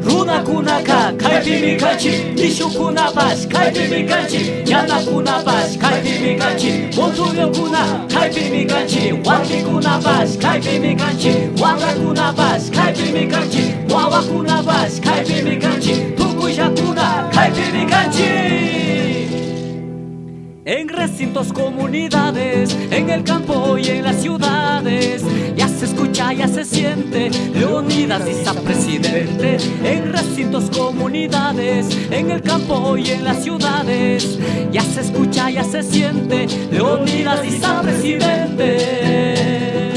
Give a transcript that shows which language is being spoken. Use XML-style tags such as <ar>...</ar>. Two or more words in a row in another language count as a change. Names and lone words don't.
<qu>runakunaqa kaypimi kanchik, nishukunapas kaypimi kanchik, ñanakunapas kaypimi kanchik, montuñokuna kaypimi kanchik, warmikunapas kaypimi kanchik, wamrakunapas kaypimi kanchik, wawakunapas kaypimi kanchik, tukuykuna kaypimi kanchik.</qu> <es>En recintos, comunidades, en el campo y en las ciudades, ya se escucha, ya se siente, Leonidas Diza presidente. En recintos, comunidades, en el campo y en las ciudades, ya se escucha, ya se siente, Leonidas Diza presidente.</es>